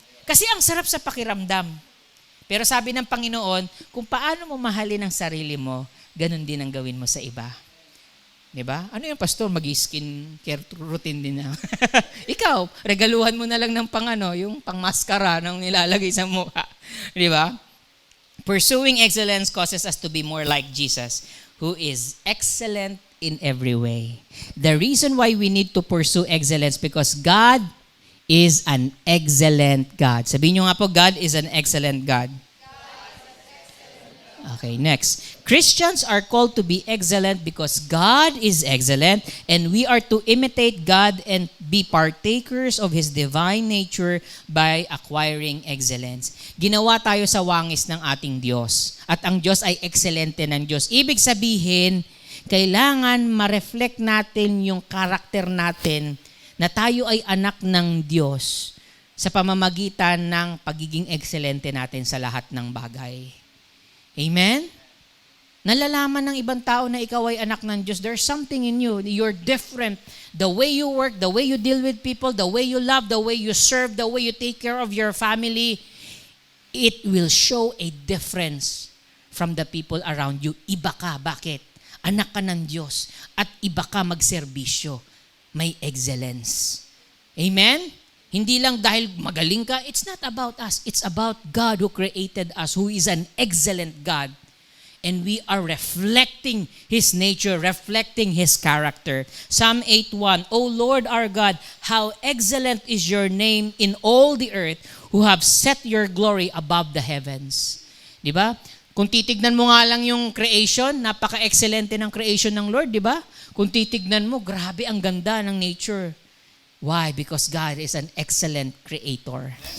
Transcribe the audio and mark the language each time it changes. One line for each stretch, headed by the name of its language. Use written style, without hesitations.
Filipino: Kasi ang sarap sa pakiramdam. Pero sabi ng Panginoon, kung paano mo mahalin ang sarili mo, ganun din ang gawin mo sa iba. Diba? Ano yung pastor? Mag-skin care routine din na. Ikaw, regaluhan mo na lang ng yung pang maskara ng nilalagay sa mukha. Diba?
English: Pursuing excellence causes us to be more like Jesus, who is excellent in every way. The reason why we need to pursue excellence because God is an excellent God.
Filipino: Sabihin nyo nga po,
English: God is an excellent God. Okay, next. Christians are called to be excellent because God is excellent and we are to imitate God and be partakers of His divine nature by acquiring excellence.
Filipino: Ginawa tayo sa wangis ng ating Diyos at ang Diyos ay ekselente ng Diyos. Ibig sabihin, kailangan ma-reflect natin yung karakter natin na tayo ay anak ng Diyos sa pamamagitan ng pagiging ekselente natin sa lahat ng bagay. Amen? Nalalaman ng ibang tao na ikaw ay anak ng Diyos.
English: There's something in you. You're different. The way you work, the way you deal with people, the way you love, the way you serve, the way you take care of your family, it will show a difference from the people around you.
Filipino: Iba ka. Bakit? Anak ka ng Diyos. At iba ka magserbisyo. May excellence. Amen? Hindi lang dahil magaling ka,
English: it's not about us. It's about God who created us, who is an excellent God. And we are reflecting His nature, reflecting His character. Psalm 8:1, O Lord our God, how excellent is your name in all the earth, who have set your glory above the heavens.
Filipino: Di ba? Kung titignan mo nga lang yung creation, napaka-excellente ng creation ng Lord, di ba? Kung titignan mo, grabe ang ganda ng nature.
English: Why? Because God is an excellent creator.